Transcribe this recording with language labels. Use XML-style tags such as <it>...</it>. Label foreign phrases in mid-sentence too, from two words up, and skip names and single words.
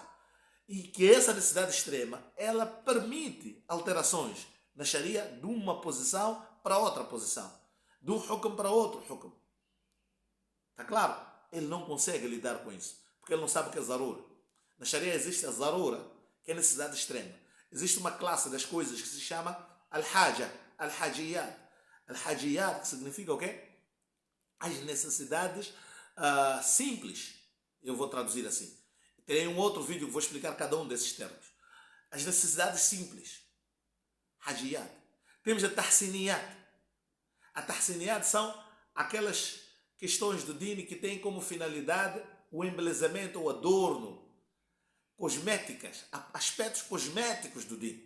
<pt>E que essa necessidade extrema, ela permite alterações na Sharia de uma posição para outra posição. De um hukm para outro hukm. Está claro? Ele não consegue lidar com isso, porque ele não sabe o que é zarura. Na Sharia existe a zarura, que é a necessidade extrema. Existe uma classe das coisas que se chama</pt> <ar>الحاجة، الحاجيات.</ar> <pt>Al-hajiyat, que significa o quê? As necessidades simples. Eu vou traduzir assim. Terei um outro vídeo que vou explicar cada um desses termos. As necessidades simples. Hajiyat. Temos a tahsiniyat. A tahsiniyat são aquelas questões do din que têm como finalidade o embelezamento ou adorno, cosméticas, aspectos cosméticos do din.</pt>